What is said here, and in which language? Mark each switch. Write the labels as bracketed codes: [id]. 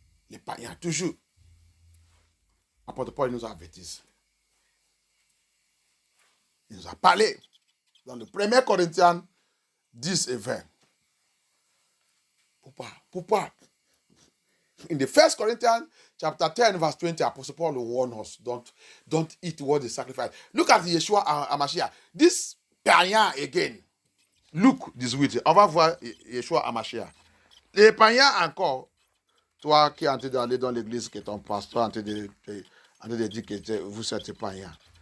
[fr] Les païens, toujours. L'apôtre Paul nous avertit. Il nous a parlé dans le 1 Corinthiens 10 et 20. Pourquoi? [en] In the 1 Corinthians chapter 10 verse 20, Apostle Paul warned us, don't eat what is sacrificed. Look at Yeshua HaMashiach. This païen again. Luke 18. [fr] On va voir Yeshua HaMashiach. Les païens encore, toi qui es en train d'aller dans l'église, qui est ton pasteur, en train de dire que vous êtes païen.